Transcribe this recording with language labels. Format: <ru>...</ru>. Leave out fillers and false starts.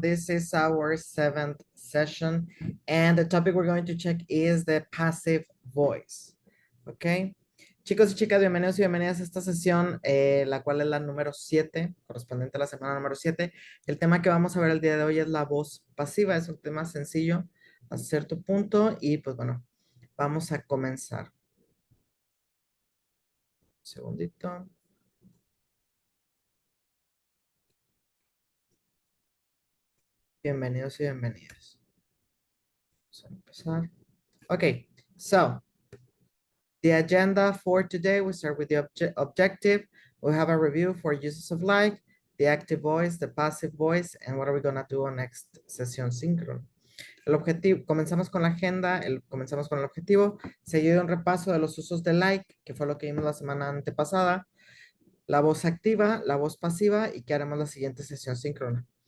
<en>This is our 7th session and the topic we're going to check is the passive voice. Ok.</en> <es>Chicos y chicas, bienvenidos y bienvenidas a esta sesión, la cual es la número 7, correspondiente a la semana número 7. El tema que vamos a ver el día de hoy es la voz pasiva. Es un tema sencillo a cierto punto y pues bueno, vamos a comenzar. Un segundito. Bienvenidos y bienvenidas. Vamos a empezar.</es> <en>Okay, so the agenda for today, we start with the objective. We have a review for uses of like, the active voice, the passive voice, and what are we gonna do on next</en> <es>sesión síncrona. El objetivo, comenzamos con la agenda, comenzamos con el objetivo, seguido de un repaso de los usos de like, que fue lo que vimos la semana antepasada, la voz activa, la voz pasiva, y que haremos la siguiente sesión síncrona.</es>